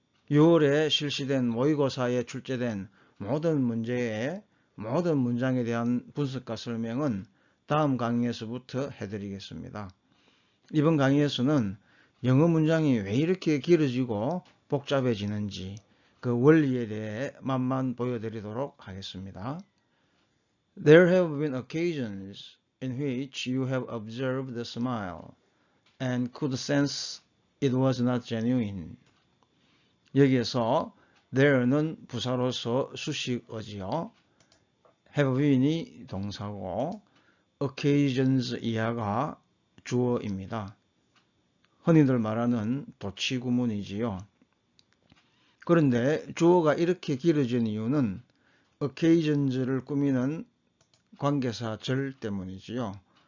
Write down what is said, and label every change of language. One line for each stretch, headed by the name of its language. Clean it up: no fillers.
Korean: 6월에 실시된 모의고사에 출제된 모든 문제의 모든 문장에 대한 분석과 설명은 다음 강의에서부터 해드리겠습니다. 이번 강의에서는 영어 문장이 왜 이렇게 길어지고 복잡해지는지 그 원리에 대해 맛만 보여드리도록 하겠습니다.
English: There have been occasions in which you have observed the smile and could sense it was not genuine.
Korean: 여기에서 there는 부사로서 수식어지요. have been이 동사고 occasions 이하가 주어입니다. 흔히들 말하는 도치구문이지요. 그런데 주어가 이렇게 길어진 이유는 occasions를 꾸미는 관계사절 때문이지요.